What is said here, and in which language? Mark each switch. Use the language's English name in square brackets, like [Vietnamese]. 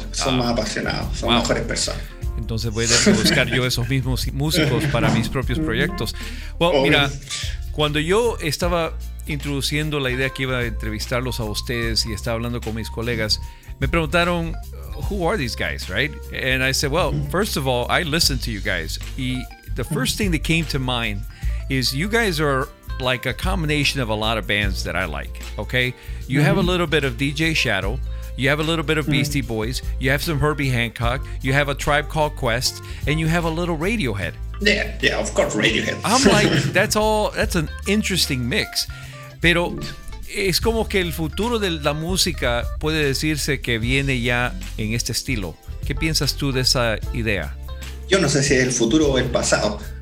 [Spanish] Son más apasionados, mejores personas. Entonces voy a buscar yo esos mismos músicos para mis propios proyectos. Bueno, well, mira, cuando yo estaba introduciendo la idea que iba a entrevistarlos a ustedes y estaba hablando con mis colegas, me preguntaron, [English] who are these guys, right? And I said, well, first of all, I listen to you guys. Y the first thing that came to mind is you guys are like a combination of a lot of bands that I like, okay? You have a little bit of DJ Shadow. You have a little bit of Beastie Boys. You have some Herbie Hancock. You have a Tribe Called Quest. And you have a little Radiohead. Yeah, of course, Radiohead. I'm like, that's an interesting mix. [Spanish] Pero es como que el futuro de la música puede decirse que viene ya en este estilo. ¿Qué piensas tú de esa idea? Yo no sé si es el futuro o el pasado.